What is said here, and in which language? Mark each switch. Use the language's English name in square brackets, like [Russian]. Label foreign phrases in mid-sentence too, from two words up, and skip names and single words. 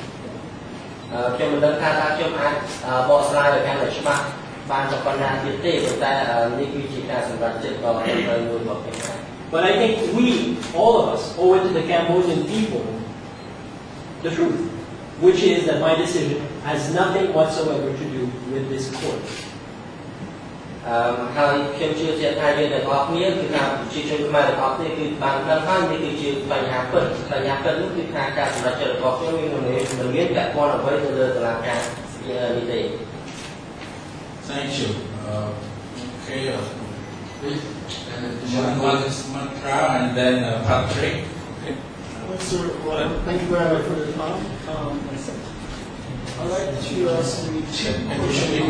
[English] But I think we, all of us, owe it to the Cambodian people the truth, which is that my decision has nothing whatsoever to do with this court. [Khmer] ហើយខ្ញុំជឿជាក់ថាយើងទាំងអស់គ្នាគឺថាប្រជាជនខ្មែរទាំងអស់គ្នាគឺបានដឹងហើយនេះគឺជាបញ្ហាពិតនោះគឺថាការសម្រេចចិត្តរបស់ខ្ញុំមិនមានពាក់ព័ន្ធអ្វីទៅលើតុលាការនេះទេ [English] Thank you. Okay. One is Mantra and then Patrick. Okay. Sir, thank you very much for the time. I'd like to ask you two questions.